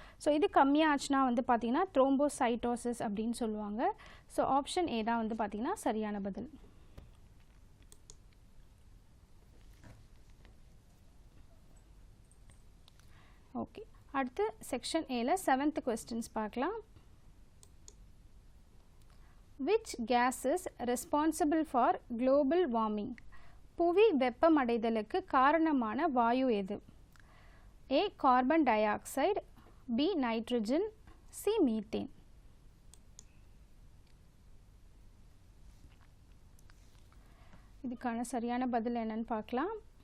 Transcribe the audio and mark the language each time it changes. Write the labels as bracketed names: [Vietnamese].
[Tamil] So இது கம்மியாச்சுன்னா வந்து பார்த்திங்கன்னா த்ரோம்போசைட்டோசிஸ் அப்படின்னு சொல்லுவாங்க. ஸோ ஆப்ஷன் ஏ தான் வந்து பார்த்திங்கன்னா சரியான பதில். ஓகே, அடுத்து செக்ஷன் ஏல 7th கொஸ்டின்ஸ் பார்க்கலாம். [English] Which gas is responsible for global warming? [Tamil] புவி வெப்பமடைதலுக்கு காரணமான வாயு எது? A carbon di oxide, B nitrogen, C methane. இதுக்கான சரியான பதில் என்னன்னு பார்க்கலாம்.